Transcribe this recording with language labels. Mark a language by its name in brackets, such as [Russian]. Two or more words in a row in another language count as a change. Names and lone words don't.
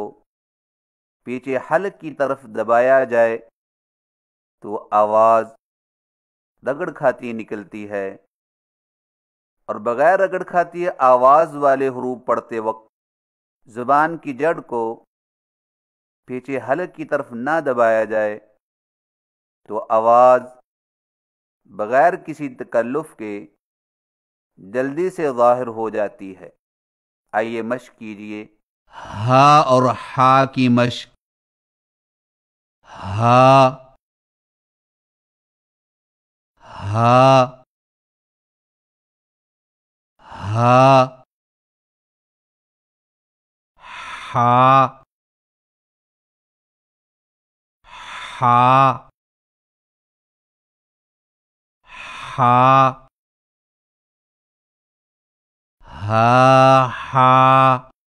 [Urdu] پیچھے حلق کی طرف دبایا جائے تو آواز رگڑ کھاتی نکلتی ہے، اور بغیر رگڑ کھاتی آواز والے حروف پڑھتے وقت زبان کی جڑ کو پیچھے حلق کی طرف نہ دبایا جائے تو آواز بغیر کسی تکلف کے جلدی سے ظاہر ہو جاتی ہے۔ آئیے مشق کیجئے۔ ہا اور ہا کی مشق: ہا ہا ہا ہا ہا ہا ہا ہا